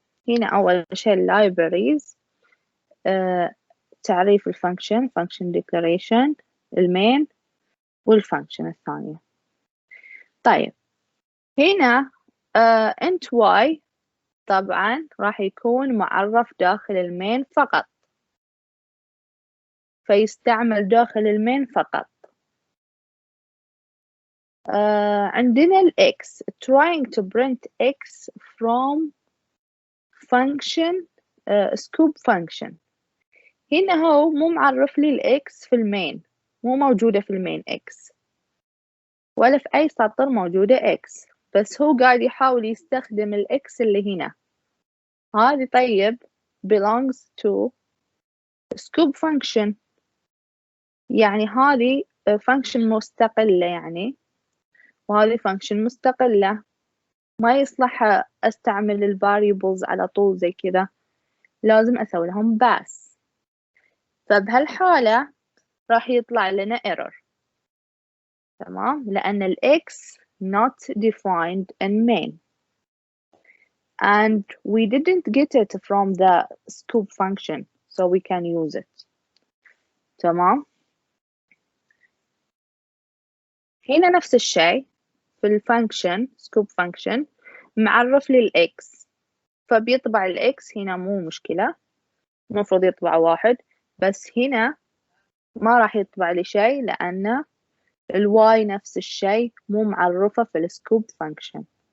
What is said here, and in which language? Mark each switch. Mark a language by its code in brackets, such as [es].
[ar] هنا أول شيء libraries، تعريف الفانكشن function declaration، المين والفانكشن الثانية. طيب هنا int y طبعا راح يكون معرف داخل المين فقط، فيستعمل داخل المين فقط. عندنا ال [en] x trying to print x from function scope function. [ar] هنا هو مو معرف لي ال x في المين، مو موجودة في المين x، ولا في أي سطر موجودة x، بس هو قاعد يحاول يستخدم ال x اللي هنا. هذه طيب [en] belongs to scope function، [ar] يعني هذه function مستقلة يعني، وهذه function مستقلة، ما يصلح استعمل ال variables على طول زي كذا، لازم اسوي لهم pass. فبهالحالة راح يطلع لنا error، تمام، لأن ال [en] x not defined in main and we didn't get it from the scope function so we can use it. [ar] تمام. هنا نفس الشيء في الفانكشن scope function، معرف لي ال x، فبيطبع ال x هنا مو مشكلة، المفروض يطبع 1، بس هنا ما راح يطبع لي شيء لأن ال y نفس الشيء مو معرفة في ال scope function.